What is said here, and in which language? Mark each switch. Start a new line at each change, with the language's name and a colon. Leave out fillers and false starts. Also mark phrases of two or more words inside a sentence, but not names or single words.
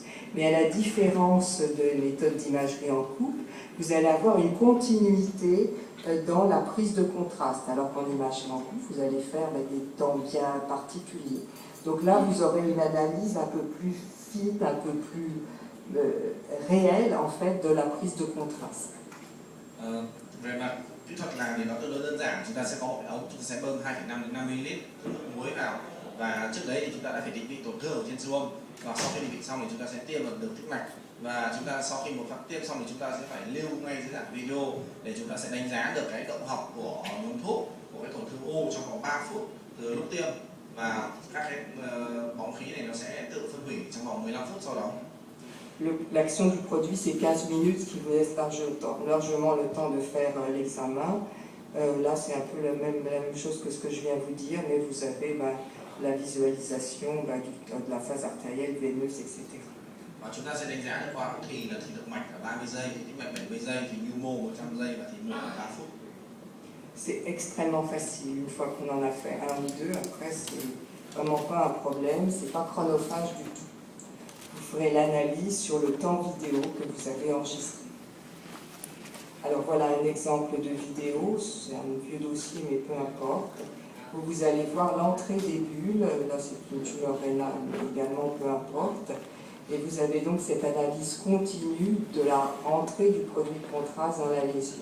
French: Mais à la différence de méthode d'imagerie en couple, vous allez avoir une continuité dans la prise de contraste, alors qu'en imagerie en couple, vous allez faire des temps bien particuliers. Donc là, vous aurez une analyse un peu plus fine, un peu plus réelle, en fait, de la prise de contraste.
Vietnamese: Về mặt kỹ thuật làm thì nó tương đối đơn giản. Chúng ta sẽ có một cái ống, chúng ta sẽ bơm 2,5 đến 5 ml nước muối vào, và trước đấy thì chúng ta đã phải định vị tổn thương ở trên siêu âm, và sau khi định vị xong thì chúng ta sẽ tiêm vào đường tĩnh mạch, và chúng ta sau khi một phát tiêm xong thì chúng ta sẽ phải lưu ngay dưới dạng video để chúng ta sẽ đánh giá được cái động học của nhóm thuốc, của cái tổn thương u trong vòng 3 phút từ lúc tiêm, và các cái bóng khí này nó sẽ tự phân hủy trong vòng 15 phút sau đó.
French: L'action du produit, c'est 15 minutes, ce qui vous laisse largement le temps de faire l'examen. Là, c'est un peu la même chose que ce que je viens de vous dire, mais vous avez la visualisation de la phase artérielle, veineuse, etc.
Vietnamese: Và chúng ta sẽ đánh giá được qua thì là thí lực mạch là 30 giây, thì tĩnh mạch 70 giây, thì nhu mô 100 giây và thì mổ là 3 phút.
French: c'est extrêmement facile. Une fois qu'on en a fait un ou deux, après, c'est vraiment pas un problème, c'est pas chronophage du tout. Vous ferez l'analyse sur le temps vidéo que vous avez enregistré. Alors voilà un exemple de vidéo, c'est un vieux dossier mais peu importe, où vous allez voir l'entrée des bulles, là c'est une tumeur rénale mais également peu importe, et vous avez donc cette analyse continue de la rentrée du produit de contraste dans la lésion.